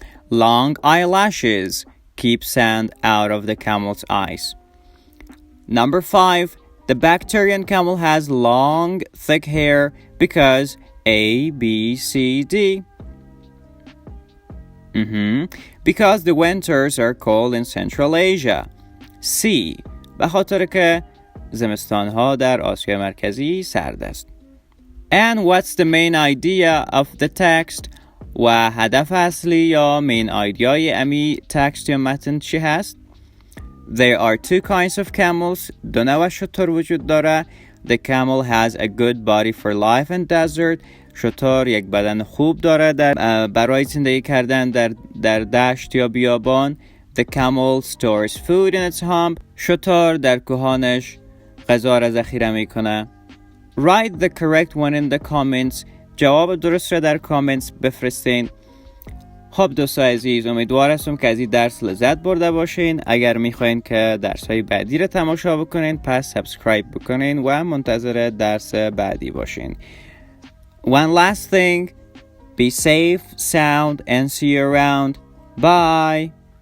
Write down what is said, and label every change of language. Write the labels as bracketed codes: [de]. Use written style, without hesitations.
[en] Long eyelashes keep sand out of the camel's eyes. Number 5. The Bactrian camel has long, thick hair because A, B, C, D. Because the winters are cold in Central Asia. C. [fa] به خاطر که زمستانها در آسیا مرکزی سرد است. [en] And what's the main idea of the text? [fa] و هدف اصلی یا main idea امی تکست یا متن چی هست؟ [en] There are two kinds of camels. [fa] دو نوع شتر وجود داره. [en] The camel has a good body for life and desert. [fa] شتر یک بدن خوب داره برای زندگی کردن در دشت یا بیابان. [en] The camel stores food in its hump. [fa] شتر در کوهانش غذا را ذخیره میکنه. [en] Write the correct one in the comments. [fa] جواب درست را در کامنتس بفرستین. خب دوستان عزیز، امیدوار هستم که از این درس لذت برده باشین. اگر میخواین که درس های بعدی را تماشا بکنین پس سابسکرایب بکنین و منتظر درس بعدی باشین. [en] One last thing, be safe, sound and see you around. Bye.